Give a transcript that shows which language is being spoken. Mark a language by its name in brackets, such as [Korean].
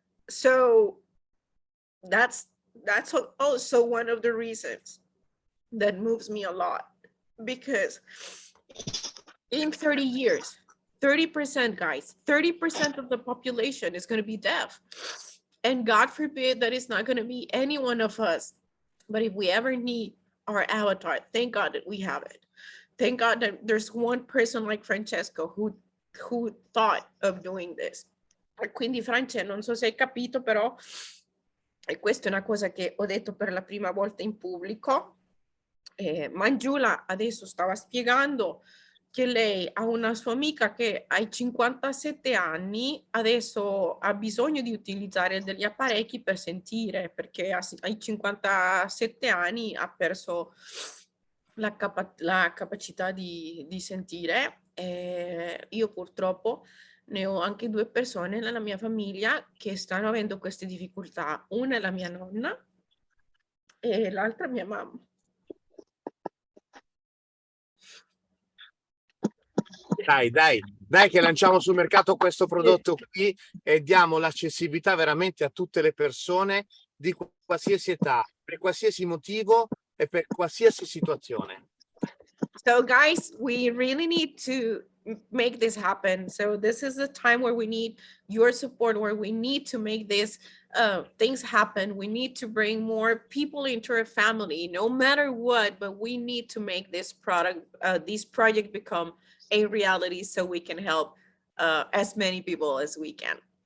[English] So that's also one of the reasons that moves me a lot, because in 30 years, 30%, guys, 30% of the population is going to be deaf. And God forbid that it's not going to be any one of us. But if we ever need our avatar, thank God that we have it. Thank God that there's one person like Francesco who thought of doing this. [Italian] Quindi France, non so se hai capito, però questa è una cosa che ho detto per la prima volta in pubblico. Manjula adesso stava spiegando che lei ha una sua amica che ai 57 anni adesso ha bisogno di utilizzare degli apparecchi per sentire, perché ai 57 anni ha perso la capacità di sentire. Io purtroppo ne ho anche due persone nella mia famiglia che stanno avendo queste difficoltà. Una è la mia nonna e l'altra mia mamma. Dai che lanciamo sul mercato questo prodotto qui e diamo l'accessibilità veramente a tutte le persone di qualsiasi età, per qualsiasi motivo e per qualsiasi situazione. [English] So guys, we really need to make this happen. So this is the time where we need your support, where we need to make this things happen. We need to bring more people into our family, no matter what, but we need to make this project become a reality so we can help as many people as we can.